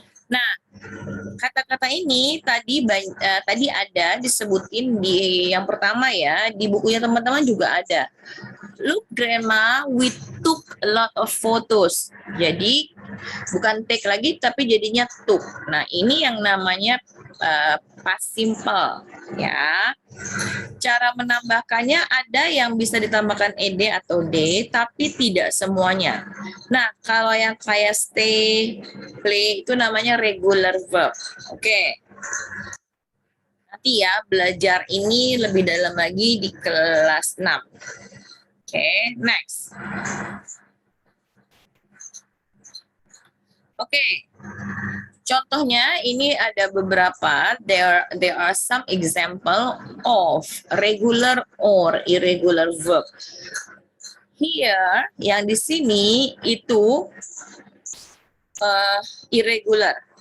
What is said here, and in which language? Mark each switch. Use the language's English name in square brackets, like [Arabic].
[Indonesian] Nah, kata-kata ini tadi ada disebutin di yang pertama ya, di bukunya teman-teman juga ada. [English] Look grandma, we took a lot of photos. [Indonesian] Jadi bukan take lagi tapi jadinya took. Nah, ini yang namanya past simple ya. Cara menambahkannya ada yang bisa ditambahkan ed atau d, tapi tidak semuanya. Nah, kalau yang kayak stay, play itu namanya regular verb. Oke. Nanti ya belajar ini lebih dalam lagi di kelas 6. Oke, next. Oke. Contohnya ini ada beberapa. [English] There are some example of regular or irregular verb. [Indonesian] Here, yang di sini itu irregular.